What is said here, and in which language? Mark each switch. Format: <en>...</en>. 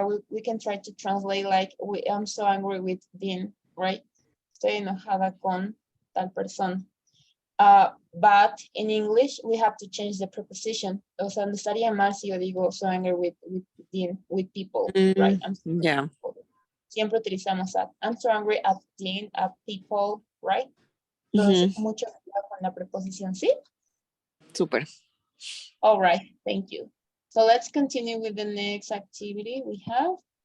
<en>We can try to translate like I'm so angry with Dean, right?</en> <es>Estoy enojada con tal persona.</es> <en>But in English, we have to change the preposition.</en> <es>O sea, no estaría mal si yo digo</es> <en>so angry with people, right? Yeah.</en> <es>Siempre utilizamos at.</es> <en>I'm so angry at Dean, at people, right?</en> <es>Entonces, mucho cuidado con la preposición, ¿sí? Super.</es> <en>All right, thank you. So let's continue with the next activity we have.</en>